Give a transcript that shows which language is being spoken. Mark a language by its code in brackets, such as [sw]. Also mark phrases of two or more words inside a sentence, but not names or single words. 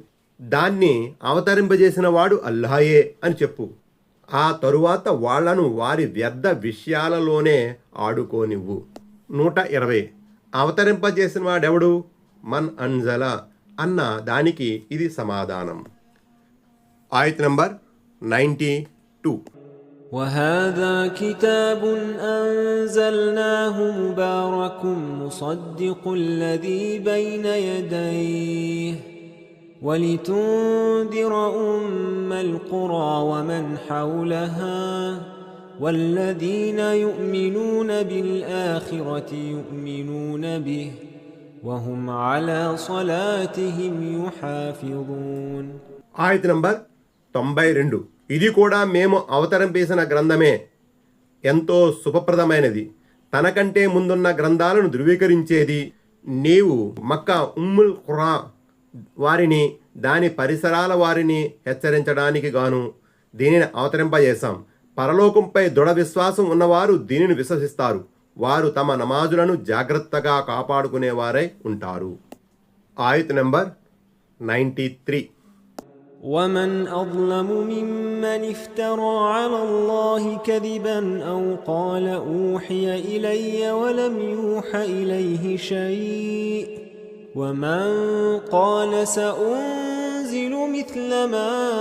[te] దాన్ని అవతరింపజేసిన వాడు అల్లాయే అని చెప్పు. ఆ తరువాత వాళ్లను వారి వ్యర్థ విషయాలలోనే ఆడుకోనివ్వు. 120. అవతరింపజేసిన వాడెవడు? [ar] من أنزل [te] అన్న దానికి ఇది సమాధానం. ఆయత్ నంబర్ 92. [ar] وهذا كتاب أنزلناه مبارك مصدق الذي بين يديه ولتنذر أم القرى ومن حولها والذين يؤمنون بالآخرة يؤمنون به وهم على صلاتهم يحافظون. [te] ఆయత్ నంబర్ 92. ఇది కూడా మేము అవతరింపేసిన గ్రంథమే, ఎంతో శుభప్రదమైనది, తనకంటే ముందున్న గ్రంథాలను ధృవీకరించేది. నీవు మక్కా [ar] أم القرى [te] వారిని, దాని పరిసరాల వారిని హెచ్చరించడానికి గాను దీనిని అవతరింపజేశాం. పరలోకంపై దృఢ విశ్వాసం ఉన్నవారు దీనిని విశ్వసిస్తారు. వారు తమ నమాజులను జాగ్రత్తగా కాపాడుకునేవారై ఉంటారు. ఆయత్ నంబర్ 93. [ar] ومن أظلم ممن افترى على الله كذبا أو قال أوحي إلي ولم يوح إليه شيء ومن قال سأنزل مثل ما